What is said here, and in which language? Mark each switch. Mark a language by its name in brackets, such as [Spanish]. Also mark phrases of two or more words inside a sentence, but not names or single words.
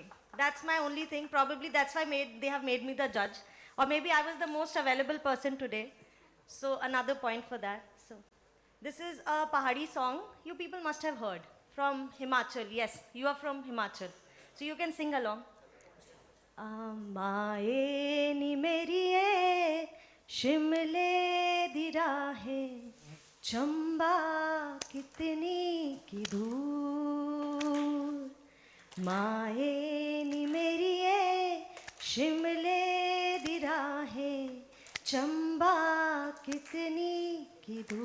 [English] That's my only thing. Probably that's why they have made me the judge. Or maybe I was the most available person today. So another point for that. So this is a Pahadi song you people must have heard from Himachal. Yes, you are from Himachal. So you can sing along. [Punjabi] ਮਾਏ ਨੀ ਮੇਰੀਏ ਸ਼ਿਮਲੇ ਦੀ ਰਾਹੇ ਚੰਬਾ ਕਿਤਨੀ ਕੀ ਦੂਰ ਮਾਏ ਨੀ ਮੇਰੀ ਯੇ ਸ਼ਿਮਲੇ ਦੀ ਰਾਹੇਂ ਚੰਬਾ ਕਿਤਨੀ ਕੀ